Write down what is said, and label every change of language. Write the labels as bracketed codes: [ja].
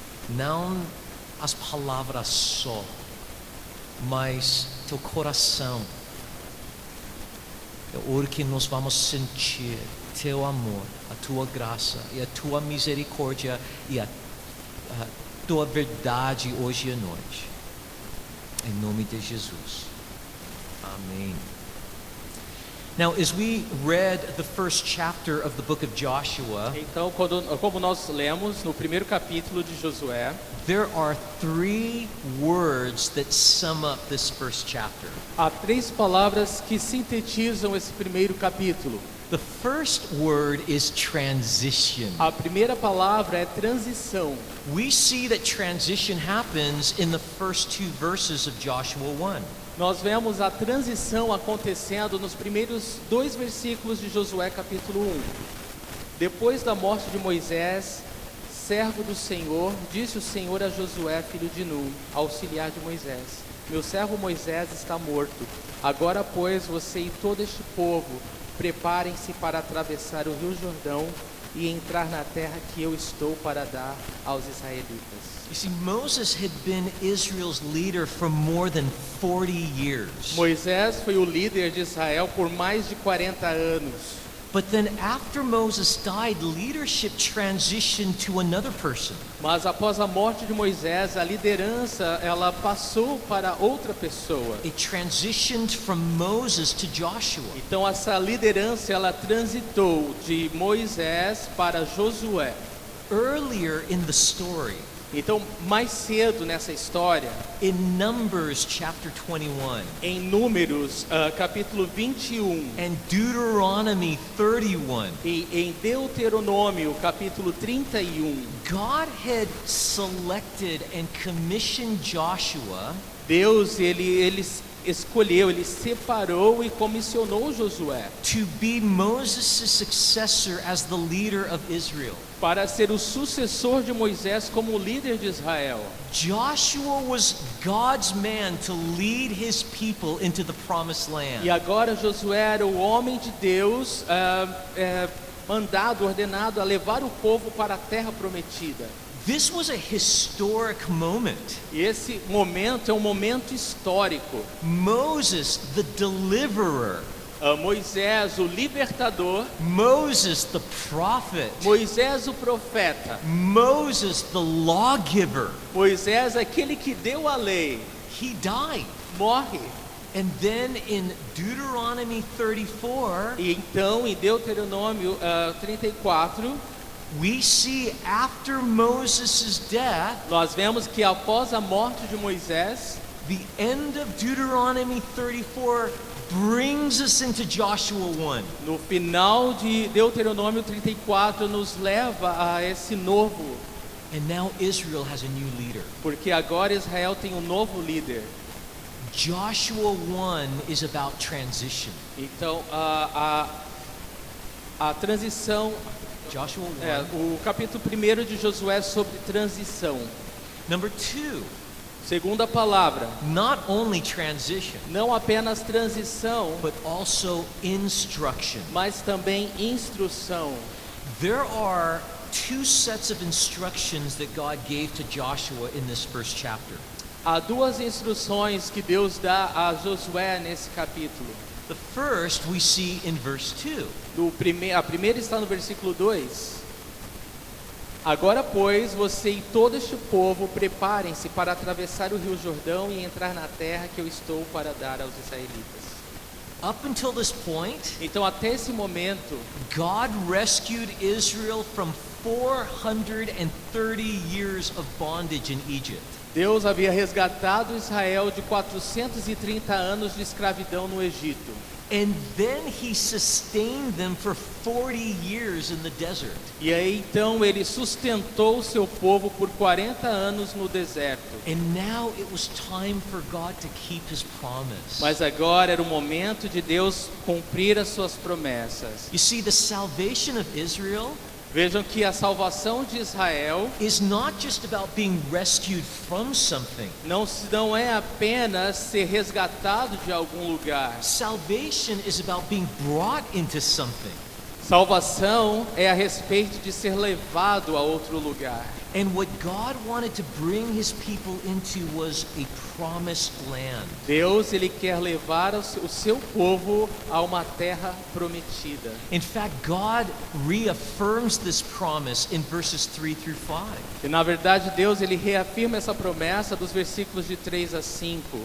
[pt] Não as palavras só, mas teu coração. Eu oro que nós vamos sentir teu amor, a tua graça e a tua misericórdia e a tua verdade hoje à noite. Em nome de Jesus. Amém. [en] Now, as we read the first chapter of the book of Joshua, [pt] Então, como nós lemos no primeiro capítulo de Josué, [en] there are 3 words that sum up this first chapter. [pt] há 3 palavras que sintetizam esse primeiro capítulo. [en] The first word is transition. [pt] A primeira palavra é transição. [en] We see that transition happens in the first 2 verses of Joshua 1. [pt] Nós vemos a transição acontecendo nos primeiros 2 versículos de Josué capítulo 1. Depois da morte de Moisés, servo do Senhor, disse o Senhor a Josué, filho de Nun, auxiliar de Moisés: meu servo Moisés está morto. Agora, pois, você e todo este povo, preparem-se para atravessar o rio Jordão e entrar na terra que eu estou para dar aos israelitas. [en] You see, Moses had been Israel's leader for more than 40 years. [pt] Moisés foi o líder de Israel por mais de 40 anos. [en] But then after Moses died, leadership transitioned to another person. [pt] Mas após a morte de Moisés, a liderança ela passou para outra pessoa. [en] It transitioned from Moses to Joshua. [pt] Então essa liderança ela transitou de Moisés para Josué. [en] Earlier in the story, [pt] Então mais cedo nessa história, [en] in Numbers chapter 21 [pt] em Números capítulo 21 [en] and Deuteronomy 31, [pt] e em Deuteronômio capítulo 31, [en] God had selected and commissioned Joshua [pt] Deus ele escolheu, ele separou e comissionou Josué [en] to be Moses' successor as the leader of Israel. [pt] para ser o sucessor de Moisés como líder de Israel. [en] Joshua was God's man to lead his people into the promised land. [pt] E agora Josué era o homem de Deus mandado, ordenado a levar o povo para a terra prometida. [en] This was a historic moment. [pt] E esse momento é um momento histórico. [en] Moses, the deliverer, [pt] Moisés, o libertador, [en] Moses, the prophet, [pt] Moisés, o profeta, [en] Moses, the lawgiver, [pt] Moisés, aquele que deu a lei, [en] he died. [pt] morre. [en] And then in Deuteronomy 34, [pt] E então, em Deuteronômio 34, [en] we see after Moses' death, [pt] nós vemos que após a morte de Moisés, [en] the end of Deuteronomy 34 brings us into Joshua 1. [pt] no final de Deuteronômio 34, nos leva a esse novo, [en] And now Israel has a new leader. [pt] porque agora Israel tem um novo líder. [en] Joshua 1 is about transition. [pt] Então, a transição, [en] Joshua 1. [pt] o capítulo 1 de Josué é sobre transição. [en] Number 2, [pt] Segunda palavra, [en] not only transition, [pt] não apenas transição, [en] but also instruction. [pt] mas também instrução. [en] There are two sets of instructions that God gave to Joshua in this first chapter. [pt] Há duas instruções que Deus dá a Josué nesse capítulo. [en] The first we see in verse 2. [pt] A primeira está no versículo 2. Agora, pois, você e todo este povo preparem-se para atravessar o rio Jordão e entrar na terra que eu estou para dar aos israelitas. [en] Up until this point, [pt] Então, até esse momento, [en] God rescued Israel from 430 years of bondage in Egypt. [pt] Deus havia resgatado Israel de 430 anos de escravidão no Egito. [en] And then he sustained them for 40 years in the desert. [pt] E aí então ele sustentou o seu povo por 40 anos no deserto. [en] And now it was time for God to keep his promise. [pt] Mas agora era o momento de Deus cumprir as suas promessas. [en] You see, the salvation of Israel [pt] Vejam que a salvação de Israel [en] is not just about being rescued from something. [pt] não é apenas ser resgatado de algum lugar. [en] Salvation is about being brought into something. [pt] Salvação é a respeito de ser levado a outro lugar. [en] And what God wanted to bring his people into was a promised land. [pt] Deus ele quer levar o seu povo a uma terra prometida. [en] In fact, God reaffirms this promise in verses 3 through 5. [pt] E na verdade Deus ele reafirma essa promessa dos versículos de 3 a 5.